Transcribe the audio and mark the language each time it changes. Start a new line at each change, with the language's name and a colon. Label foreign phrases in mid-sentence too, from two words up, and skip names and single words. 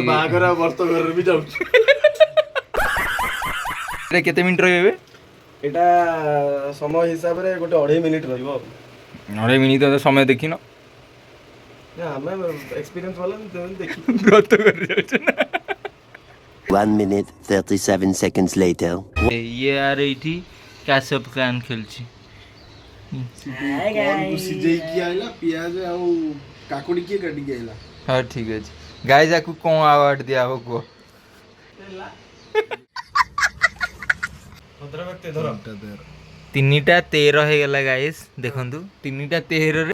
Odia: ବାହାଘର ଆଉ ବ୍ରତଘରରେ ବି ଯାଉଛୁ। ଏଇଟା କେତେ ମିନିଟ୍ ରହିବେ? ଏଟା ସମୟ ହିସାବରେ ଗୋଟେ 2.5 ମିନିଟ୍ ରହିବ। 2.5 ମିନିଟ୍ ତ ସମୟ ଦେଖିନ? ନା ଆମେ ଏକ୍ସପିରିଏନ୍ସ ବାଲା ଦେଖି ବ୍ରତ କରି ଯାଉଛ ନା?
English: 1 minute 37 seconds later.
Odia: ଇଏ ଆର ଏଇଠି କ୍ୟାସଅପ୍ ପ୍ଲାନ୍ ଖେଳୁଛି। ସିଝେଇକି ଆଇଲା ପିଆଜ ଆଉ କାକୁଡି କିଏ କାଟିକି ଆଇଲା। ହଁ ଠିକ୍ ଅଛି ଗାଇଜ୍ ଆକୁ କ'ଣ ଆୱାର୍ଡ଼ ଦିଆହବ କୁହ? 3ଟା 13 ହେଇଗଲା ଗାଇସ୍ ଦେଖନ୍ତୁ 3ଟା 13ରେ